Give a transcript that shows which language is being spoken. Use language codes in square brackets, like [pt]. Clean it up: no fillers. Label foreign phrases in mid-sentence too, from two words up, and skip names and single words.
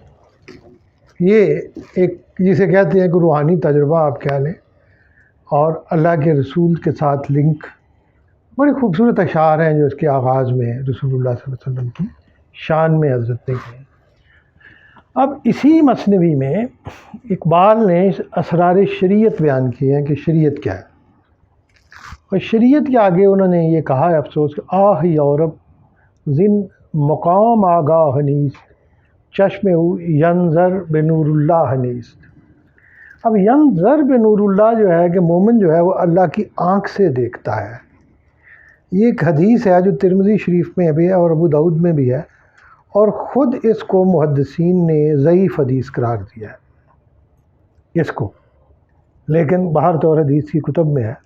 [ur] یہ ایک جسے کہتے ہیں کہ روحانی تجربہ آپ کہہ لیں، اور اللہ کے رسول کے ساتھ لنک، بڑی خوبصورت اشعار ہیں جو اس کے آغاز میں [ar] رسول اللہ صلی اللہ علیہ وسلم [ur] کی شان میں حضرت نے کہے۔ اب اسی مثنوی میں اقبال نے اسرار شریعت بیان کیے ہیں کہ شریعت کیا ہے، اور شریعت کے آگے انہوں نے یہ کہا ہے افسوس کہ [fa] آہ یورپ زن مقام آگاہ نیست، چشم او ینظر بنور اللہ نیست۔ [ur] اب [ar] ینظر بنور اللہ [ur] جو ہے کہ مومن جو ہے وہ اللہ کی آنکھ سے دیکھتا ہے۔ یہ ایک حدیث ہے جو ترمذی شریف میں بھی ہے اور ابو داؤد میں بھی ہے، اور خود اس کو محدثین نے ضعیف حدیث قرار دیا ہے اس کو، لیکن باہر طور حدیث کی کتب میں ہے۔